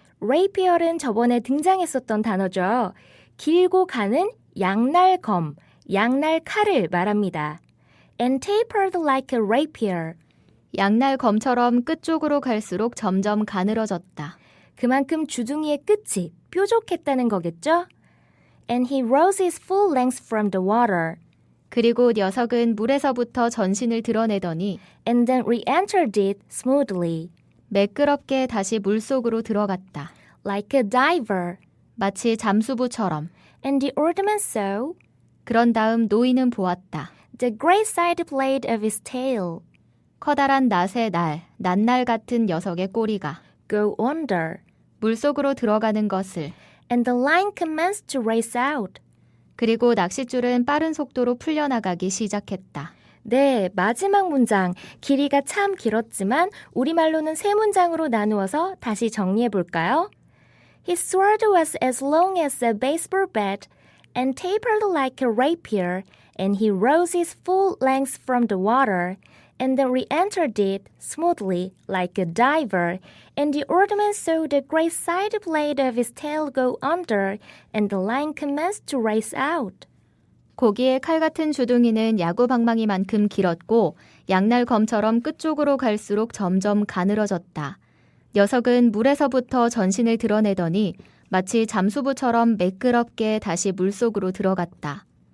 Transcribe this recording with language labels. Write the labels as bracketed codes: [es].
[ko] rapier은 저번에 등장했었던 단어죠. 길고 가는 양날검, 양날칼을 말합니다. [en] And tapered like a rapier. [ko] 양날 검처럼 끝쪽으로 갈수록 점점 가늘어졌다. 그만큼 주둥이의 끝이 뾰족했다는 거겠죠? [en] And he rose his full length from the water. [ko] 그리고 녀석은 물에서부터 전신을 드러내더니 [en] And then re-entered it smoothly. [ko] 매끄럽게 다시 물속으로 들어갔다. [en] Like a diver. [ko] 마치 잠수부처럼. [en] And the oarsman saw [ko] 그런 다음 노인은 보았다. [en] the great side blade of his tail [ko] 커다란 낫의 날, 낱날 같은 녀석의 꼬리가 [en] go under. [ko] 물속으로 들어가는 것을. [en] And the line commenced to race out. [ko] 그리고 낚싯줄은 빠른 속도로 풀려나가기 시작했다. 네, 마지막 문장. 길이가 참 길었지만 우리말로는 세 문장으로 나누어서 다시 정리해 볼까요? [en] His sword was as long as a baseball bat and tapered like a rapier, and he rose his full length from the water, and then re-entered it smoothly like a diver, and the oarsman saw the great side blade of his tail go under, and the line commenced to race out. [ko] 고기의 칼 같은 주둥이는 야구 방망이만큼 길었고 양날 검처럼 끝쪽으로 갈수록 점점 가늘어졌다. 녀석은 물에서부터 전신을 드러내더니 마치 잠수부처럼 매끄럽게 다시 물속으로 들어갔다.